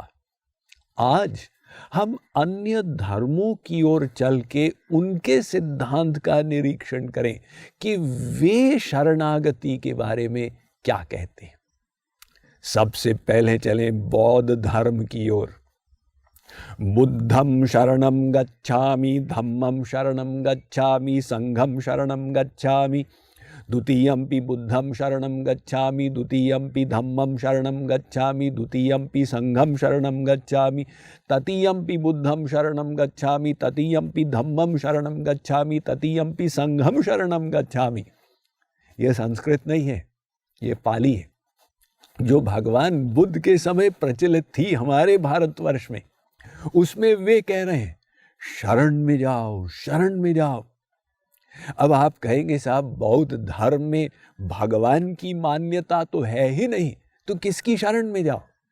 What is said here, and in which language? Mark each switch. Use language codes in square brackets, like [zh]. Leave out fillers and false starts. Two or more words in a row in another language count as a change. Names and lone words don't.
[hi] आज हम अन्य धर्मों की ओर चल के उनके सिद्धांत का निरीक्षण करें कि वे शरणागति के बारे में क्या कहते हैं। सबसे पहले चलें बौद्ध धर्म की ओर। [pi] बुद्धं शरणं गच्छामि, धम्मं शरणं गच्छामि, संघं शरणं गच्छामि, द्वितीयंपि बुद्धं शरणं गच्छामि, द्वितीयंपि धम्मं शरणं गच्छामि, द्वितीयंपि संघं शरणं गच्छामि, तृतीयंपि बुद्धं शरणं गच्छामि, तृतीयंपि धम्मं शरणं गच्छामि, तृतीयंपि संघं शरणं गच्छामि। [hi] यह संस्कृत नहीं है, ये पाली है, जो भगवान बुद्ध के समय प्रचलित थी हमारे भारतवर्ष में। उसमें वे कह रहे हैं, शरण में जाओ, शरण में जाओ। अब आप कहेंगे, साहब बौद्ध धर्म में भगवान की मान्यता तो है ही नहीं, तो किसकी शरण में जाओ?